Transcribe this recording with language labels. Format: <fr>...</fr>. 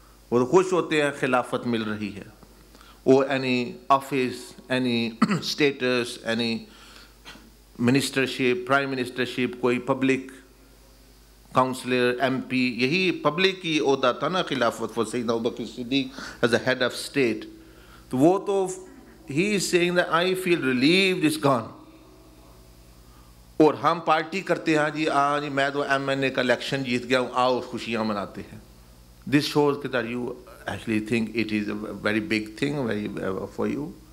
<ur>وہ تو خوش ہوتے ہیں خلافت مل رہی ہے,</ur> <en>or any office, any status, any ministership, prime ministership,</en> <ur>کوئی پبلک کاؤنسلر, ایم پی, یہی پبلک کی عہدہ تھا نا خلافت for سیدنا ابوبکر صدیق</ur> <en>as a head of state.</en> <ur>تو وہ تو</ur> <en>he is saying that I feel relieved it's gone.</en> <ur>اور ہم پارٹی کرتے ہیں جی میں تو ایم این اے کا الیکشن جیت گیا ہوں, آؤ خوشیاں مناتے ہیں.</ur> <en>This shows that you actually think it is a very big thing for you.</en>